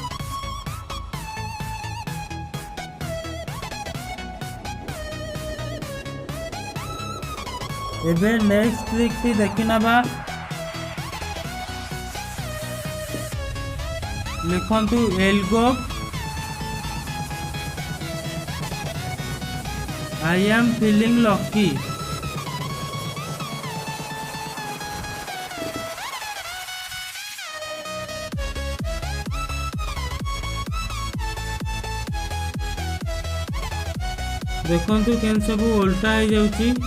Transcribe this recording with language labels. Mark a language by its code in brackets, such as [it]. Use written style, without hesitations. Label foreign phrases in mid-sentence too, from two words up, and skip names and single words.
[or] ଏବେ [en] next trick [or] ଦେଖି ନେବା। ଲେଖନ୍ତୁ ଏଲଗୋ [en] I am feeling lucky। [or] ଦେଖନ୍ତୁ କେମିତି ସବୁ ଓଲଟା ହେଇଯାଉଛି।